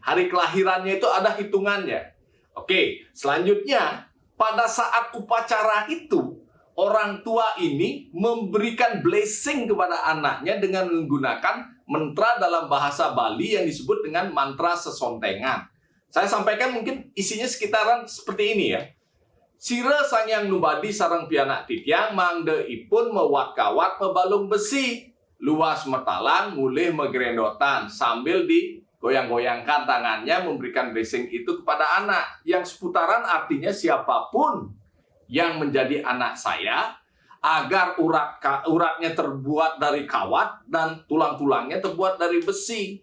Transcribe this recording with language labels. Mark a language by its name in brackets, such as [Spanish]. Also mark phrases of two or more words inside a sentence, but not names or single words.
[Indonesian] Hari kelahirannya itu ada hitungannya. Oke, selanjutnya pada saat upacara itu orang tua ini memberikan blessing kepada anaknya dengan menggunakan mantra dalam bahasa Bali yang disebut dengan mantra sesontengan. Saya sampaikan mungkin isinya sekitaran seperti ini ya. [Balinese] Sira sangyang nubadi sarang pianak titiang mangde ipun mewat kawat mebalung besi. Luas metalan mulih megrendotan [Indonesian] sambil digoyang-goyangkan tangannya memberikan blessing itu kepada anak. Yang seputaran artinya siapapun yang menjadi anak saya, agar uratnya terbuat dari kawat dan tulang-tulangnya terbuat dari besi.